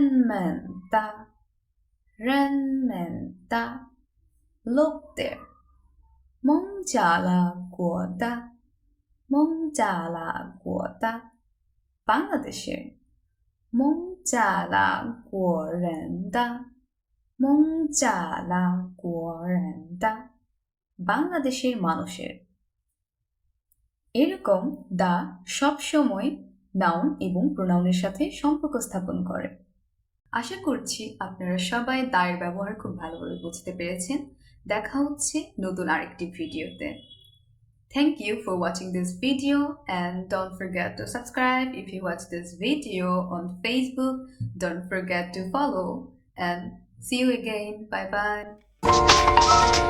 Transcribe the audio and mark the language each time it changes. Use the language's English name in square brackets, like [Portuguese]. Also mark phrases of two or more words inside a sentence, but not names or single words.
[Bangla] 们的 লোকদের, 蒙加拉国的 বাংলাদেশের, 蒙加拉国人的 বাংলাদেশের মানুষের। এরকম দা সবসময় নাউন এবং প্রোনাউনের সাথে সম্পর্ক স্থাপন করে। আশা করছি আপনারা সবাই দায়ের ব্যবহার খুব ভালোভাবে বুঝতে পেরেছেন। দেখা হচ্ছে নতুন আরেকটি ভিডিওতে। [English] Thank you for watching this video and don't forget to subscribe if you watch this video on Facebook. Don't forget to follow and see you again. Bye bye.